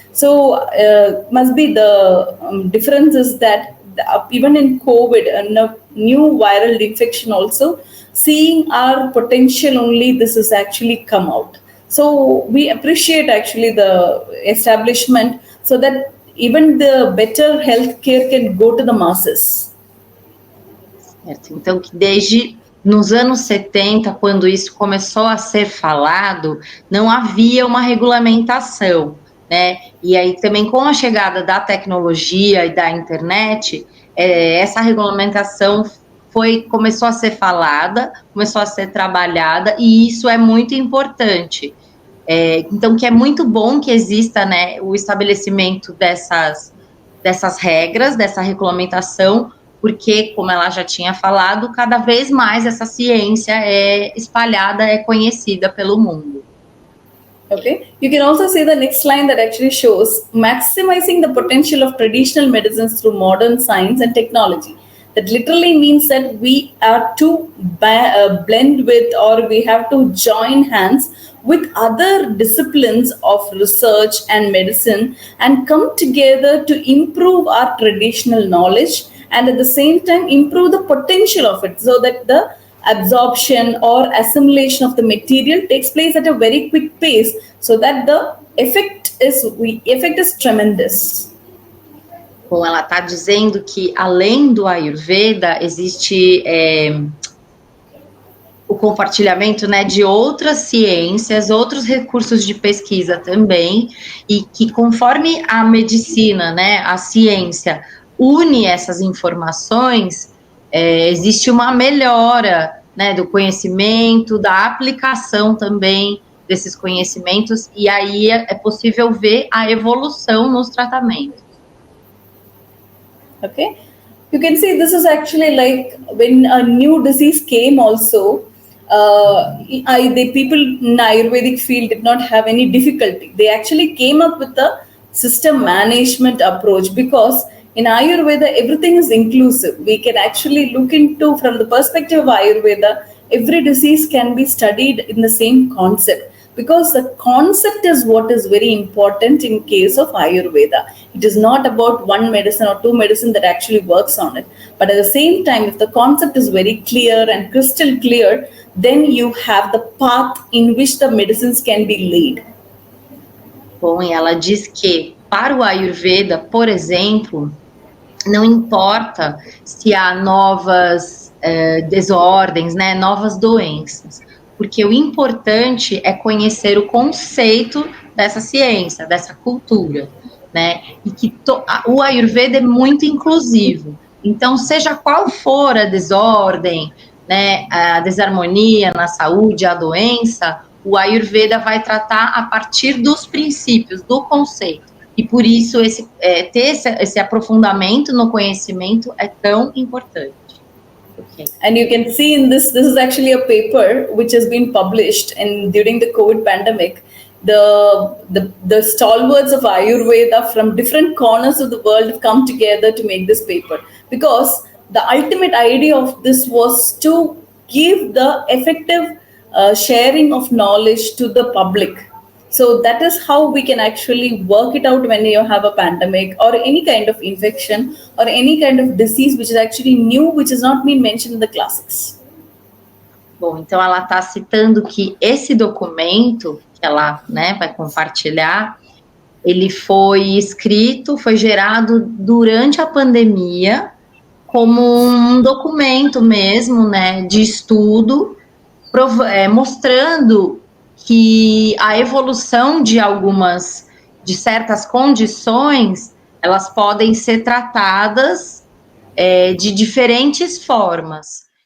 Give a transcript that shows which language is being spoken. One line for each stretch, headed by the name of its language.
English: So must be the difference is that even in COVID, a new viral infection also, seeing our potential only, this has actually come out. So we appreciate actually the establishment so that even the better healthcare can go to the masses.
Portuguese: Certo. Então, que desde nos anos 70, quando isso começou a ser falado, não havia uma regulamentação, né? E aí também com a chegada da tecnologia e da internet, essa regulamentação começou a ser falada, começou a ser trabalhada, e isso é muito importante. Então, que é muito bom que exista, né, o estabelecimento dessas regras, dessa regulamentação, porque, como ela já tinha falado, cada vez mais essa ciência é espalhada, é conhecida pelo mundo.
English: Okay, you can also see the next line that actually shows maximizing the potential of traditional medicines through modern science and technology. That literally means that we are to blend with, or we have to join hands with other disciplines of research and medicine and come together to improve our traditional knowledge and at the same time improve the potential of it, so that the absorption or assimilation of the material takes place at a very quick pace, so that the effect is tremendous.
Portuguese: Bom, ela está dizendo que, além do Ayurveda, existe o compartilhamento, né, de outras ciências, outros recursos de pesquisa também, e que conforme a medicina, né, a ciência, une essas informações, existe uma melhora, né, do conhecimento, da aplicação também desses conhecimentos, e aí é possível ver a evolução nos tratamentos.
English: Okay, you can see this is actually like when a new disease came also, the people in Ayurvedic field did not have any difficulty. They actually came up with a system management approach, because in Ayurveda everything is inclusive. We can actually look into, from the perspective of Ayurveda, every disease can be studied in the same concept, because the concept is what is very important in case of Ayurveda. It is not about one medicine or two medicine that actually works on it. But at the same time, if the concept is very clear and crystal clear, then you have the path in which the medicines can be laid.
Portuguese: Bom, e ela diz que, para o Ayurveda, por exemplo, não importa se há novas desordens, né, novas doenças, porque o importante é conhecer o conceito dessa ciência, dessa cultura, né? E que o Ayurveda é muito inclusivo. Então, seja qual for a desordem, né, a desarmonia na saúde, a doença, o Ayurveda vai tratar a partir dos princípios, do conceito. E por isso ter esse aprofundamento no conhecimento é tão importante.
English: Okay. And you can see in this is actually a paper which has been published during the COVID pandemic. The stalwarts of Ayurveda from different corners of the world have come together to make this paper, because the ultimate idea of this was to give the effective sharing of knowledge to the public. So that is how we can actually work it out when you have a pandemic or any kind of infection or any kind of disease which is actually new, which has not been mentioned in the classics.
Portuguese: Bom, então ela está citando que esse documento que ela, né, vai compartilhar, ele foi escrito, foi gerado durante a pandemia como um documento mesmo, né, de estudo, mostrando que a evolução de certas condições, elas podem ser tratadas de diferentes formas.